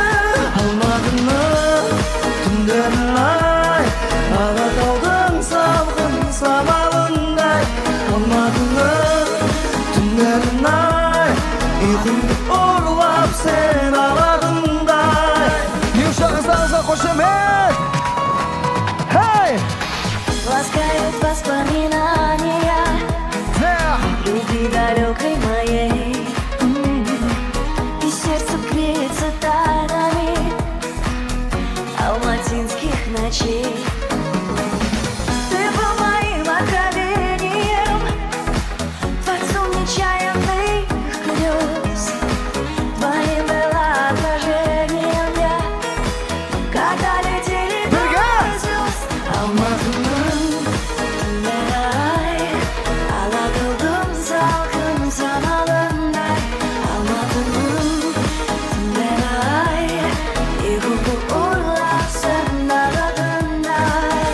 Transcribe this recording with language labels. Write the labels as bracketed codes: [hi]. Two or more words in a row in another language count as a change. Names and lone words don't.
[kk] Алматының түндерін ай, Алатаудың салқын самалындай. Алматының түндерін ай, ұйқымды ұрлап сен аладыңдай. Юшағыздарыңызға қошемет! Хей! [ru] Ласкают воспоминания любви далекой моей, и сердце греется тайнами алматинских ночей. Ты был моим откровением, творцом нечаянных грез. Твоим было отражением я, когда летели до звезд. [kk] Алматының түндері-ай, Алатаудың салқын самалындай. Алматының түндері-ай, ұйқымды ұрлап сырнағатындай.